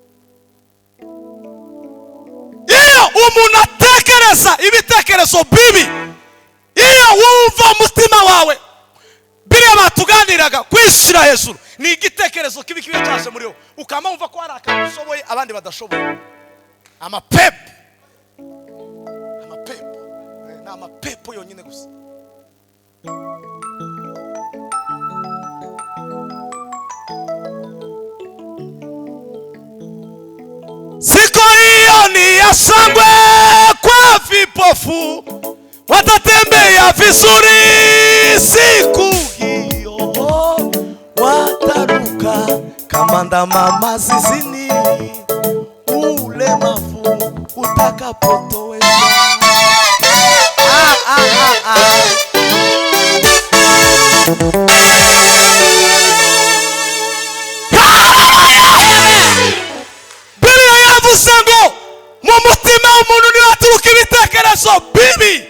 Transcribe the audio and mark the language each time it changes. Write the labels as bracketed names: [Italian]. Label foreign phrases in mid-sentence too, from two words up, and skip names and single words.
[Kinyarwanda] Iyo umuntu atekereza ibitekerezo bibi, iyo wumva umutima wawe, biriya batuganiraga kwishira hejuru, ni igitekerezo kibi cyaje muri wo, ukama wumva ko hari akantu ushoboye abandi badashoboye. Amapepo ni amapepo yonyine gusa. [Swahili] Siku hiyo ni ya shangwe kwa vipofu, watatembea vizuri. Siku hiyo wataruka kama ndama mazizini, ulemavu utakapotoweshwa. [Kinyarwanda] Bibiliya yavuze ngo mu mutima w'umuntu niho haturuka ibitekerezo bibi.